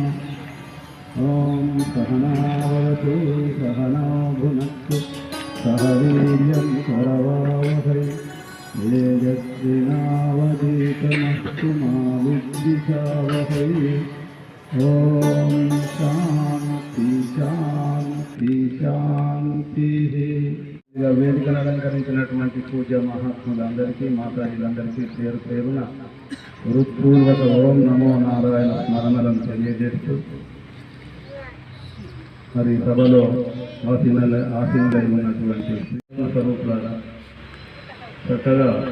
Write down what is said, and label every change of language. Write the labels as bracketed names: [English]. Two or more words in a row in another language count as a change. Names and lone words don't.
[Sanskrit] ॐ सहनावतु सहनौ भुनक्तु सह वीर्यं करवावहै तेजस्विनावधीतमस्तु मा विद्विषावहै। ओम शांति शांति शांति। [Telugu] వేదికను అలంకరించినటువంటి పూజ్య మహాత్ములందరికీ మాతాజీలందరికీ పేరు పేరున హృత్పూర్వక [Sanskrit] ఓం నమో నారాయణ [Telugu] స్మరణలను తెలియజేస్తూ మరి సభలో ఆసీనులై ఉన్నటువంటి స్వరూపులారా చక్కగా